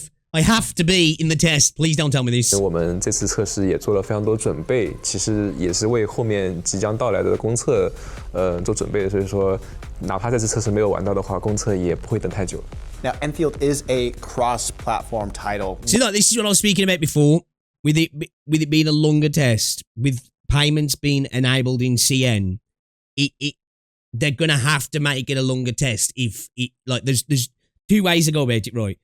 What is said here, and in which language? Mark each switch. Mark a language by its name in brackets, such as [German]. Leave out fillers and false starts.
[English] I have to be in the test. Please don't tell me this. [Chinese] 我们这次测试也做了非常多准备，其实也是为后面即将到来的公测做准备的，所以说哪怕这次测试没有玩到的话，公测也不会等太久。 [English] Now, Enfield is a cross-platform title. See, like, this is what I was speaking about before, with it being a longer test, with payments being enabled in CN. They're gonna have to make it a longer test if it, like, there's two ways to go about it, right?